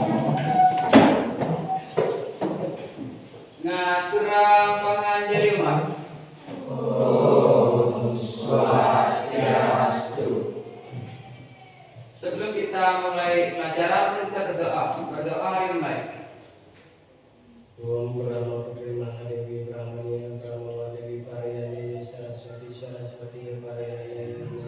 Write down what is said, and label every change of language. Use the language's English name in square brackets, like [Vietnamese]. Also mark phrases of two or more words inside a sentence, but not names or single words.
[Balinese] Ngaturang panganjeliman. [Sanskrit] Om Swastiastu. [Indonesian] Sebelum kita mulai pelajaran, kita berdoa. Berdoa dimulai. [Sanskrit] Om Brahma Putrimana Dewi Brahmani Brahma Dewi Parayani Saraswati Saraswati Parayani.